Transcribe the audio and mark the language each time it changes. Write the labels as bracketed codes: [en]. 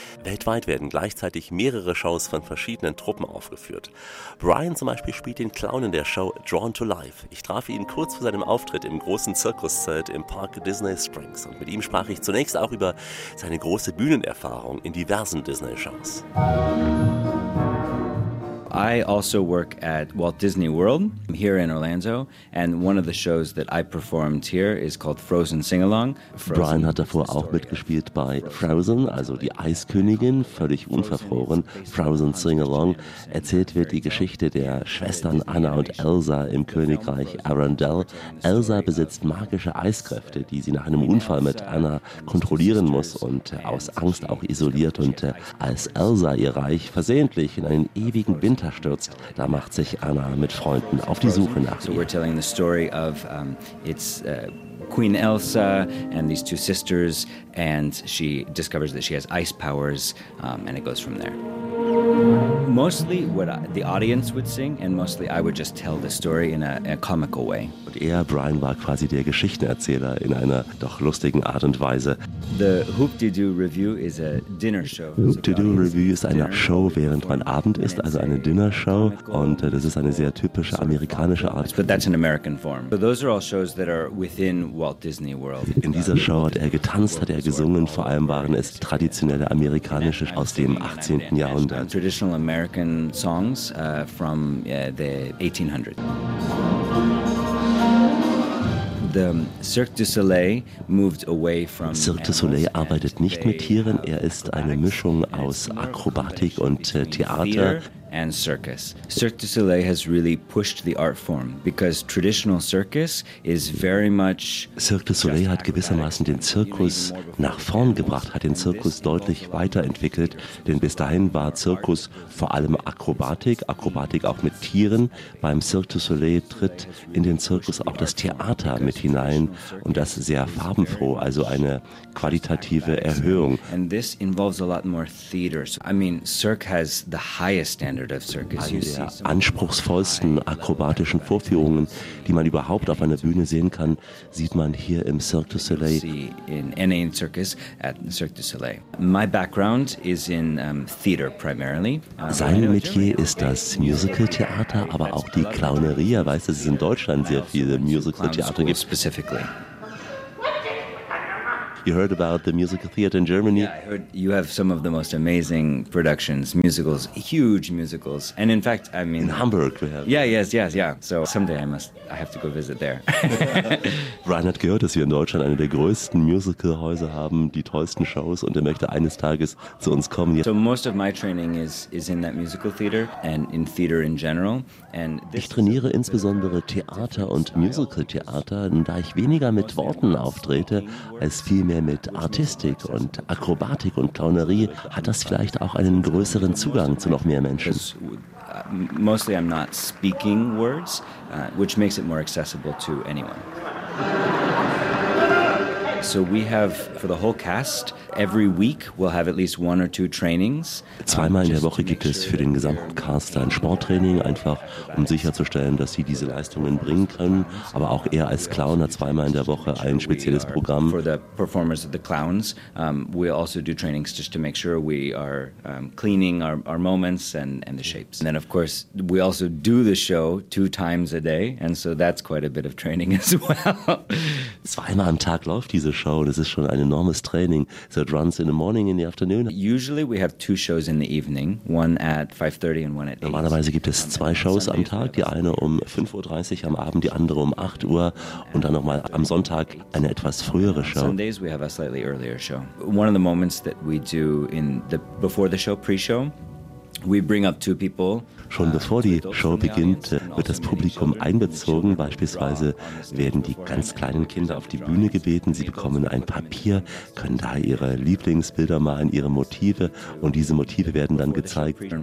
[de] Weltweit werden gleichzeitig mehrere Shows von verschiedenen Truppen aufgeführt. Brian zum Beispiel spielt den Clown in der Show Drawn to Life. Ich traf ihn kurz vor seinem Auftritt im großen Zirkuszelt im Park Disney Springs und mit ihm sprach ich zunächst auch über seine große Bühnenerfahrung in diversen Disney-Shows. [en] I also work at Walt Disney World here in Orlando and one of the shows that I performed here is called Frozen Sing-Along. [de] Brian hat davor auch mitgespielt bei Frozen, also die Eiskönigin, völlig unverfroren. Frozen Sing-Along erzählt wird die Geschichte der Schwestern Anna und Elsa im Königreich Arendelle. Elsa besitzt magische Eiskräfte, die sie nach einem Unfall mit Anna kontrollieren muss und aus Angst auch isoliert. Und als Elsa ihr Reich versehentlich in einen ewigen Wind stürzt, da macht sich Anna mit Freunden auf die Suche nach ihr. [en] So we're telling the story of it's Queen Elsa and these two sisters and she discovers that she has ice powers and it goes from there. Mostly what the audience would sing and mostly I would just tell the story in a comical way. [de] Und er, Brian, war quasi der Geschichtenerzähler in einer doch lustigen Art und Weise. [en] The Hoop-Dee-Doo Review is a dinner show. [de] Hoop-Dee-Doo Review ist eine Show, während man Abend isst, also eine Dinner-Show. Und das ist eine sehr typische amerikanische Art. [en] But that's an American form. But those are all shows that are within Walt Disney World. [de] In dieser Show hat er getanzt, hat er gesungen. Vor allem waren es traditionelle amerikanische aus dem 18. Jahrhundert. [en] Traditional American songs from the 1800s. The Cirque du Soleil moved away from [de] Cirque du Soleil arbeitet nicht mit Tieren, er ist eine Mischung aus Akrobatik und Theater. [en] And circus. Cirque du Soleil has really pushed the art form because traditional circus is very much. [de] Cirque du Soleil hat gewissermaßen den Zirkus nach vorn gebracht, hat den Zirkus deutlich weiterentwickelt, denn bis dahin war Zirkus vor allem Akrobatik, Akrobatik auch mit Tieren. Beim Cirque du Soleil tritt in den Zirkus auch das Theater mit hinein und das sehr farbenfroh, also eine qualitative Erhöhung. [en] And this involves a lot more theater. I mean, Cirque has the highest. [de] Eine der anspruchsvollsten akrobatischen Vorführungen, die man überhaupt auf einer Bühne sehen kann, sieht man hier im Cirque du Soleil. [en] In any circus at Cirque du Soleil. My background is in theater primarily. [de] Sein Metier ist das Musical-Theater, aber auch die Clownerie. Er weiß, dass es in Deutschland sehr viele Musical-Theater gibt. [en] You heard about the musical theater in Germany? Yeah, I heard you have some of the most amazing productions, musicals, huge musicals. And in fact, I mean... In Hamburg we have. Yeah, yes. So someday I have to go visit there. [de] Reinhard gehört, dass wir in Deutschland eine der größten Musicalhäuser haben, die tollsten Shows, und er möchte eines Tages zu uns kommen. [en] So most of my training is in that musical theater and in theater in general. [de] Ich trainiere insbesondere Theater und Musical-Theater, da ich weniger mit Worten auftrete, als vielmehr mit Artistik und Akrobatik und Clownerie, hat das vielleicht auch einen größeren Zugang zu noch mehr Menschen. [en] Mostly I'm not speaking words, which makes it more accessible to anyone. So we have for the whole cast, every week we'll have at least one or two trainings. [de] Zweimal in der Woche gibt es für den gesamten Cast ein Sporttraining, einfach um sicherzustellen, dass sie diese Leistungen bringen können. Aber auch er als Clown hat zweimal in der Woche ein spezielles Programm. [en] For the performers of the clowns, we also do trainings just to make sure we are cleaning our moments and the shapes. And then of course we also do the show two times a day, and so that's quite a bit of training as well. [de] Zweimal am Tag läuft diese Show, das ist schon ein enormes Training. [en] So it runs in the morning, in the afternoon. Usually we have two shows in the evening, one at 5:30 and one at 8. [de] Normalerweise gibt es zwei Shows am Tag, die eine um 5:30 am Abend, die andere um 8 Uhr und dann nochmal am Sonntag eine etwas frühere Show. [en] Sundays we have a slightly earlier show. One of the moments that we do in the before the show, pre-show, we bring up two people. [de] Schon bevor die Show beginnt, wird das Publikum einbezogen. Beispielsweise werden die ganz kleinen Kinder auf die Bühne gebeten. Sie bekommen ein Papier, können da ihre Lieblingsbilder malen, ihre Motive. Und diese Motive werden dann gezeigt.